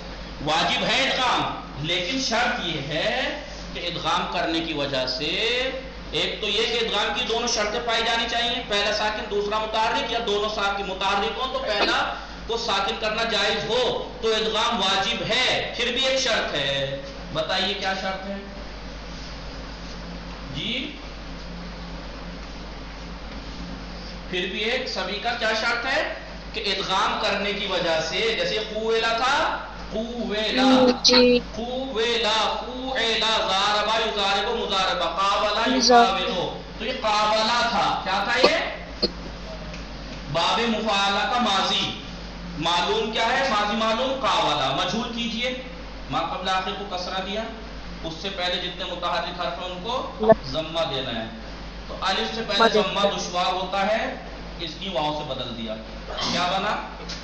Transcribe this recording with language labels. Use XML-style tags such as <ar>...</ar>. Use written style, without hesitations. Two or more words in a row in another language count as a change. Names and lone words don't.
<ur>واجب ہے ادغام, لیکن شرط یہ ہے کہ ادغام کرنے کی وجہ سے ایک تو یہ کہ ادغام کی دونوں شرطیں پائی جانی چاہیے, پہلا ساکن دوسرا متحرک, یا دونوں ساکن متحرک ہوں تو پہلا کو ساکن کرنا جائز ہو تو ادغام واجب ہے. پھر بھی ایک شرط ہے, بتائیے کیا شرط ہے جی, پھر بھی ایک سبھی کا کیا شرط ہے کہ ادغام کرنے کی وجہ سے, جیسے قویلا تھا,</ur> <ar>قویلا, قویلا, قویلا, ضاربا یضارب مضاربہ, قابلا یقابلو,</ar> <ur>تو یہ قابلہ تھا, کیا تھا یہ, باب مفاعلہ کا ماضی. معلوم کیا ہے, ماضی معلوم قابلہ. مجھول کیجئے, ما قبل آخر کو کسرہ دیا, اس سے پہلے جتنے متحرک حرف ہیں ان کو ضمہ دینا ہے, تو الف سے پہلے ضمہ دشوار ہوتا ہے, اس کی واو سے بدل دیا, کیا بنا, قویلا.</ur>